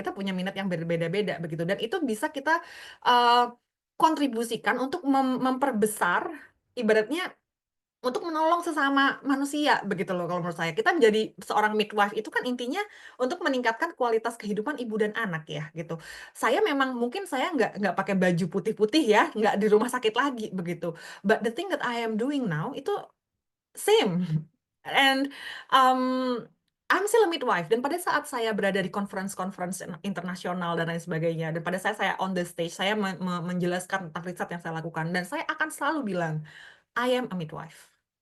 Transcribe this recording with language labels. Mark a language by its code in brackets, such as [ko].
[id] Kita punya minat yang berbeda-beda begitu. Dan itu bisa kita kontribusikan untuk memperbesar, ibaratnya untuk menolong sesama manusia begitu loh. Kalau menurut saya, kita menjadi seorang midwife itu kan intinya untuk meningkatkan kualitas kehidupan ibu dan anak ya gitu. Saya memang mungkin saya nggak pakai baju putih-putih ya, nggak di rumah sakit lagi begitu. [en] But the thing that I am doing now [id] itu [en] same. And I'm still a midwife. [id] Dan pada saat saya berada di conference internasional dan lain sebagainya, dan pada saat saya on the stage, saya menjelaskan tentang riset yang saya lakukan, dan saya akan selalu bilang, [en] I am a midwife.